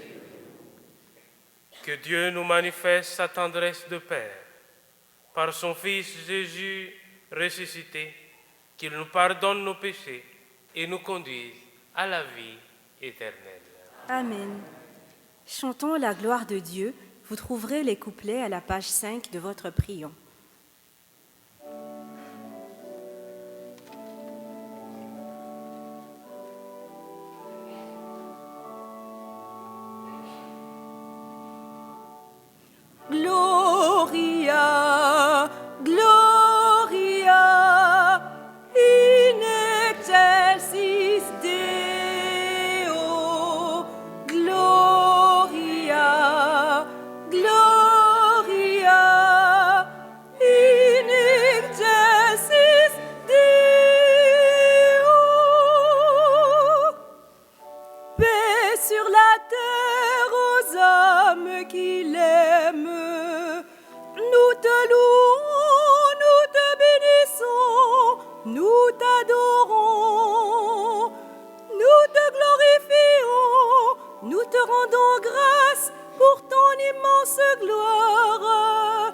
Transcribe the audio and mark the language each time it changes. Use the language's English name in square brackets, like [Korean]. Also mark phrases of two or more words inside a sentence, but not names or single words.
[French] Que Dieu nous manifeste sa tendresse de Père par son Fils Jésus ressuscité, qu'il nous pardonne nos péchés et nous conduise à la vie éternelle. Amen. Chantons la gloire de Dieu. Vous trouverez les couplets à la page 5 de votre prion. [Latin] Gloria, Gloria, in excelsis Deo, Gloria, Gloria, in excelsis Deo. [French] Paix sur la terre aux âmes qui l'aiment. Nous te louons, nous te bénissons, nous t'adorons, nous te glorifions, nous te rendons grâce pour ton immense gloire.